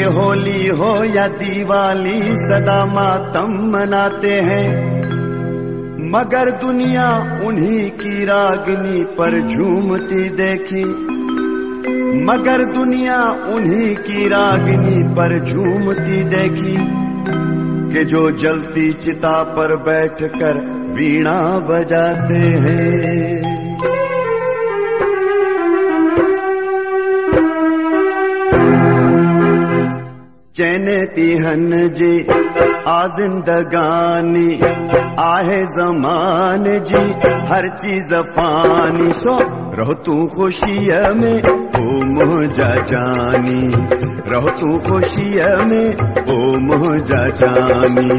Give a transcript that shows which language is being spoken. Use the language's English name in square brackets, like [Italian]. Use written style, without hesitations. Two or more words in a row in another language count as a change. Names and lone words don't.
[Hindi] होली हो या दिवाली सदा मातम मनाते हैं, मगर दुनिया उन्हीं की रागनी पर झूमती देखी, मगर दुनिया उन्हीं की रागनी पर झूमती देखी कि जो जलती चिता पर बैठकर वीणा बजाते हैं। [Sindhi] चैने पिहन जी आ जिंदगानी आहे ज़मान जी हर चीज फानी, सो रहो तू खुशिय में ओ मुझा जानी, रहो तू खुशिय में ओ मुझा जानी।